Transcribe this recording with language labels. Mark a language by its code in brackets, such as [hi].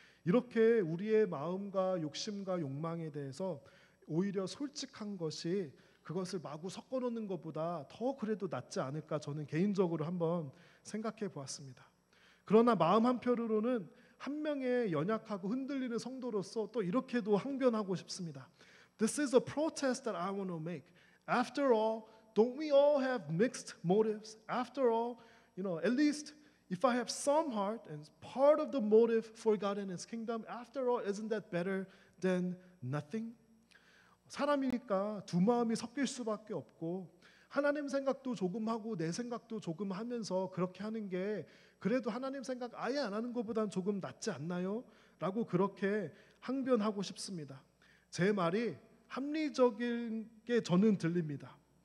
[ko] 이렇게 우리의 마음과 욕심과 욕망에 대해서 오히려 솔직한 것이 그것을 마구 섞어놓는 것보다 더 그래도 낫지 않을까 저는 개인적으로 한번 생각해 보았습니다. 그러나 마음 한편으로는 한 명의 연약하고 흔들리는 성도로서 또 이렇게도 항변하고 싶습니다. [en] This is a protest that I want to make. After all, don't we all have mixed motives? After all, at least if I have some heart and part of the motive for God and His kingdom, after all, isn't that better than nothing? [ko] 사람이니까 두 마음이 섞일 수밖에 없고 하나님 생각도 조금 하고 내 생각도 조금 하면서 그렇게 하는 게 그래도 하나님 생각 아예 안 하는 것보단 조금 낫지 않나요? 라고 그렇게 항변하고 싶습니다. 제 말이 합리적인 게 저는 들립니다.